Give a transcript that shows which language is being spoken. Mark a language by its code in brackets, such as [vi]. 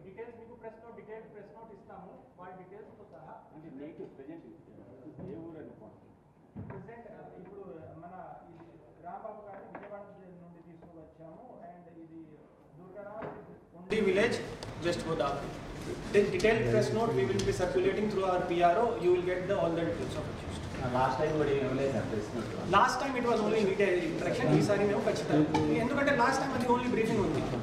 [te] Details మీకు press note ఇస్తాము, వాళ్ళ డీటెయిల్స్తో సహా. అంటే నేటివ్ ప్రెజెంట్ ఏ ఊరు అనుకోండి ప్రెసెంట్ ఇప్పుడు మన ఇది రాంబాబు గారిని విజయవాడ నుండి తీసుకువచ్చాము, అండ్ ఇది దుర్గరాజ్ village west Godavari. [en] Detailed press note we will be circulating through our PRO. You will get all the details of accused. [te] Last time కూడా ఏం లేదు press note. [en] Last time it was only media interaction. [te] ఈసారి మేము ఖచ్చితంగా, ఎందుకంటే last time అది only briefing ఉంది.